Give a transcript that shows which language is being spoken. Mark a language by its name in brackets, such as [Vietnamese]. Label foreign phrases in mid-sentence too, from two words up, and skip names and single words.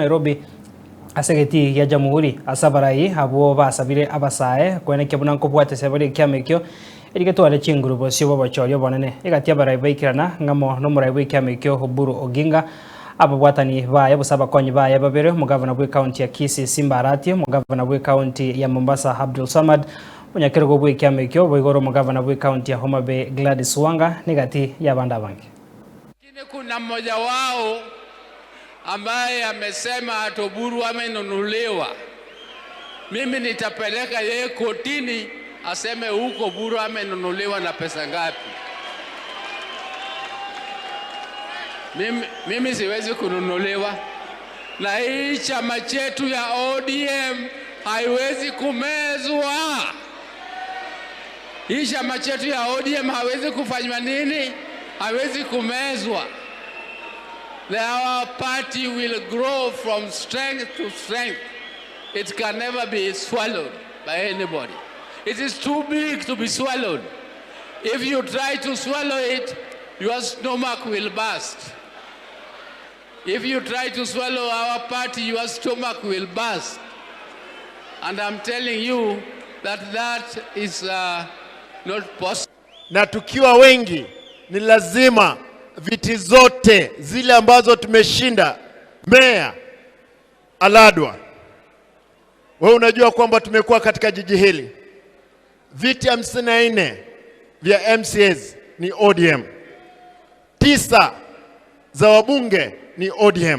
[Gusii] Nairobi asegeti ya jamhuri asabarai abo basabire abasae kweneke bunanko bwate sebari kiama ikyo erigetwale chinguru sio babachorio bonene igatia barai baikirana ngamo no murai kiama ikyo Oburu Oginga ababwatani baye busaba konyi baye babere mugavana bwe county ya Kisii Simbarati mugavana bwe county ya Mombasa Abdul Samad munyakero bwe kiama ikyo boigoro mugavana bwe county ya Homa Bay Gladys Wanga nigati ya banda bangi. [Swahili] Lakini kuna mmoja wao ambaye amesema ati Oburu amenunuliwa. Mimi nitapeleka yeye kotini aseme huko Oburu amenunuliwa na pesa ngapi. Mimi siwezi kununuliwa, na hii chama chetu ya ODM haiwezi kumezwa. Hii chama chetu ya ODM haiwezi kufanywa nini? Haiwezi kumezwa. [English] Our party will grow from strength to strength. It can never be swallowed by anybody. It is too big to be swallowed. If you try to swallow it, your stomach will burst. If you try to swallow our party, your stomach will burst. And I'm telling you that is not possible. [Swahili] Na tukiwa wengi, ni lazima viti zote zile ambazo tumeshinda, meya Aladwa, wewe unajua kwamba tumekuwa katika jiji hili, viti 54 vya MCAs ni ODM, 9 za wabunge ni ODM.